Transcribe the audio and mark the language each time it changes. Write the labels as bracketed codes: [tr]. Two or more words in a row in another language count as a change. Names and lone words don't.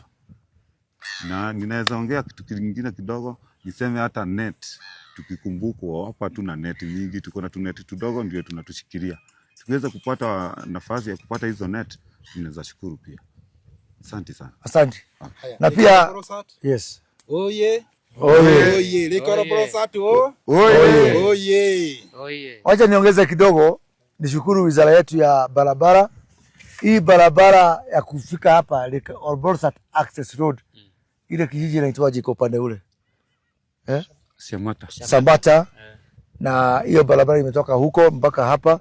[sw] Na ninaweza ongea kitu kingine kidogo, niseme hata net, tukikumbukwa hapa tuna net mingi, tuko na net tudogo ndio tunatushikilia. Tukiweza kupata nafasi ya kupata hizo net, tunaweza shukuru pia. Asante sana. Asante. Na pia yes. Oye. Oye. Oye. Lekoro Brosatu. Oye. Oye. Oye. Wacha niongeze kidogo, nishukuru wizara yetu ya barabara. Hii barabara ya kufika hapa Brosat Access Road. Ile kijiji inaitwaje kwa upande ule? Sambata. Na hiyo barabara imetoka huko mpaka hapa.